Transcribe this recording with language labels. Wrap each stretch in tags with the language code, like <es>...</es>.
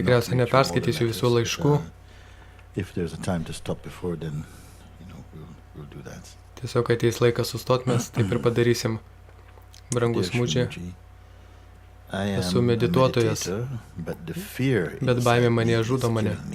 <lt>Tikriausiai neperskaitysiu visų laiškų.</lt> <en>If there's a time to stop before, then we'll do that.</en> <lt>Tiesiog ateis laikas sustot, mes taip ir padarysim. Brangus mūdžiai, esu medituotojas, bet baimė mane žudo mane.</lt>